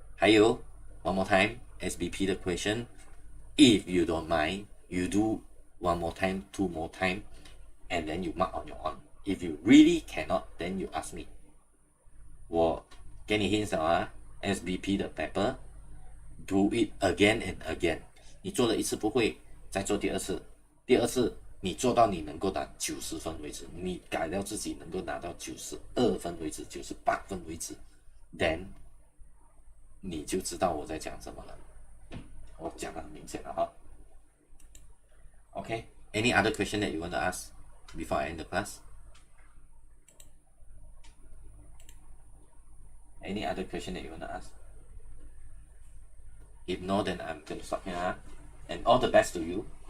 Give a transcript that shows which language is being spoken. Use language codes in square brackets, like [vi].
[zh] 还有 [en] one more time SBP 的 question, if you don't mind, you do one more time, two more time, and then you mark on your own. If you really cannot, then you ask me. [zh] 我给你 [en] hints 啊 SBP 的 paper, do it again and again. [zh] 你做了一次不会，再做第二次，第二次你做到你能够打90分为止，你改掉自己能够拿到92分为止，98分为止， then 你就知道我在讲什么了。我讲得很明显了哈。 [en] Okay, any other question that you want to ask before I end the class? Any other question that you want to ask? If no, then I'm going to stop here. And all the best to you.